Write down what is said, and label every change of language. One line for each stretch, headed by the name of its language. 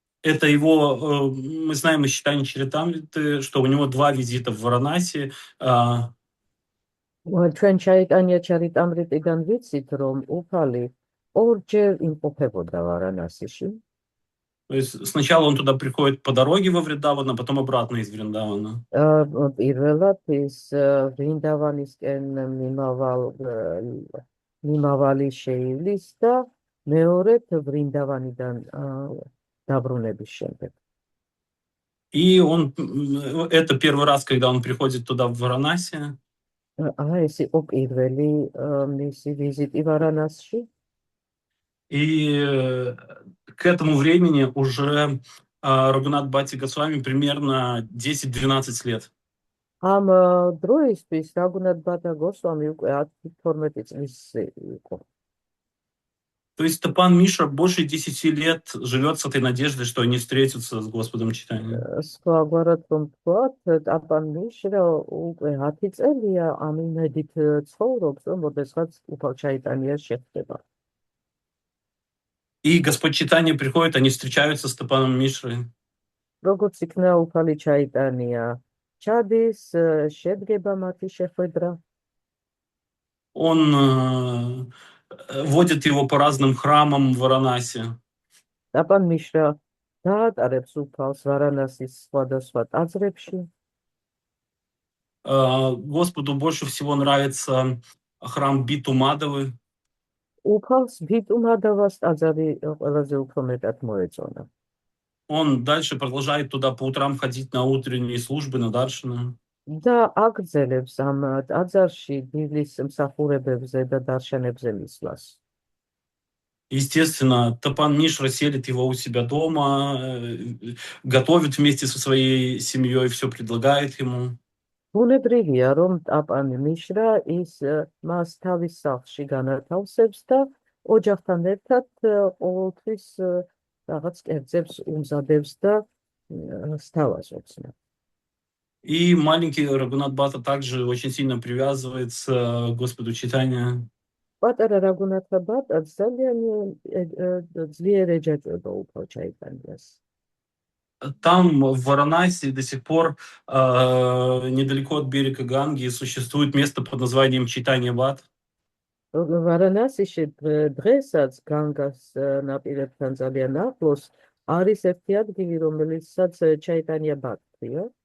Russian: Это его, мы знаем из читания Чаритамриты, что у него 2 визита в Варанаси.
Georgian: ჩვენ ჩაიტანია ჩარიტამრიტიდან ვიცით, რომ უფალი ორჯერ იმყოფებოდა ვარანასიში.
Russian: То есть сначала он туда приходит по дороге во Вриндаван, а потом обратно из Вриндавана.
Georgian: პირველად ის ვრინდავანისკენ მიმავალი შეივლის და მეორედ ვრინდავანიდან დაბრუნების შემდეგ.
Russian: И он, это первый раз, когда он приходит туда в Варанаси.
Georgian: ეს იყო პირველი მისი ვიზიტი ვარანასში.
Russian: И к этому времени уже Рагунат Бхати Госвами примерно 10-12 лет.
Georgian: ამ დროისთვის რაგუნათ ბატა გოსვამი უკვე 10-12 წლის იყო.
Russian: То есть Стапан Мишра больше 10 лет живет с этой надеждой, что они встретятся с Господом Чайтаньей.
Georgian: სხვაგვარად რომ ვთქვათ, სტაპან მიშრა უკვე 10 წელია ამ იმედით ცხოვრობს, რომ მოდესღაც უფალ ჩაიტანიას შეხვდება.
Russian: И Господь Чайтанья приходит, они встречаются с Стапаном Мишрой.
Georgian: როგორც იქნა უფალი ჩაიტანია ჩადის, შედგება მათი შეხვედრა.
Russian: Он водит его по разным храмам в Варанаси.
Georgian: სტაპან მიშრა დაატარებს უფალს ვარანასის სხვადასხვა ტაძრებში.
Russian: Господу больше всего нравится храм Биту Мадавы.
Georgian: უფალს ბიტუმადავას ტაძარი ყველაზე უფრო მეტად მოეწონა.
Russian: Он дальше продолжает туда по утрам ходить на утренние службы, на даршаны.
Georgian: და აგრძელებს ამ ტაძარში დილის მსახურებებზე და დარშანებზე მისვლას.
Russian: Естественно, Стапан Мишра селит его у себя дома, готовит вместе со своей семьей, все предлагает ему.
Georgian: ბუნებრივია, რომ სტაპან მიშრა ის მას თავის სახლში განათავსებს და ოჯახთან ერთად ყოველთვის რაღაც კერძებს უმზადებს და სთავაზობს.
Russian: И маленький Рагунат Бата также очень сильно привязывается к Господу Чайтанье.
Georgian: პატარა რაგუნათა ბატა ძალიან ძლიერ ეჯაჭვება უფალ ჩაიტანიას.
Russian: Там, в Варанаси, до сих пор недалеко от берега Ганги существует место под названием Чайтанья-Бат.
Georgian: ვარანასიში დღესაც განგას ნაპირებთან ძალიან ახლოს არის ერთი ადგილი, რომელსაც ჩაიტანია-ბატია.